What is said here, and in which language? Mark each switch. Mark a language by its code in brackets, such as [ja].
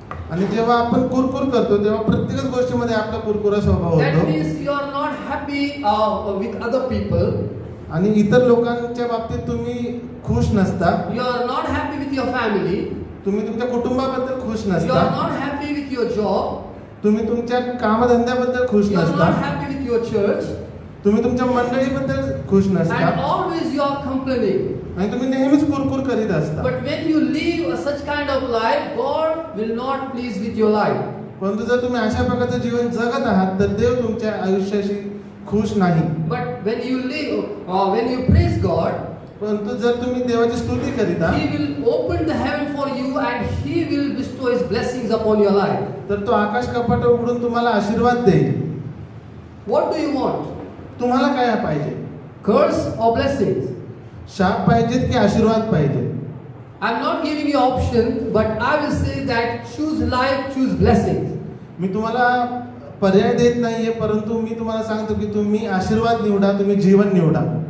[mr] आणि जेव्हा आपण कुरकुर करतो तेव्हा प्रत्येकच गोष्टीमध्ये आपला कुरकुरा स्वभाव [en] That [mr] होतो. [en] means you are not happy with other people. [mr] आणि इतर लोकांच्या बाबतीत तुम्ही खुश नसता. [en] You are not happy with your family. [mr] तुम्ही तुमच्या कुटुंबाबद्दल खुश [en] You are [mr] नसता. [en] not happy with your job. [mr] तुम्ही तुमच्या कामधंद्याबद्दल खुश [en] You are [mr] नसता. [en] not happy with your church. [mr] तुम्ही तुमच्या मंडळीबद्दल खुश [en] And [mr] नसता [en] always you are complaining. [mr] आणि तुम्ही नेहमीच कुरकुर करीत असता. [en] But when you live such kind of life, God will not please with your life. [mr] परंतु जर तुम्ही अशा प्रकारचं जीवन जगत आहात तर देव तुमच्या आयुष्याशी खुश नाही. [en] But when you live, when you praise God, [mr] परंतु जर तुम्ही देवाची स्तुती करीता [en] He will open the heaven for you and He will bestow His blessings upon your life. [mr] तर तो आकाश कपाट उघडून तुम्हाला आशीर्वाद देईल. [en] What do you want? [mr] तुम्हाला काय पाहिजे? [en] Curse or blessings? [mr] शाप पाहिजेत की आशीर्वाद पाहिजे? [en] I'm not giving you option, but I will say that choose life, choose blessings. [mr] मी तुम्हाला पर्याय देत नाहीये, परंतु मी तुम्हाला सांगतो की तुम्ही आशीर्वाद निवडा, तुम्ही जीवन निवडा.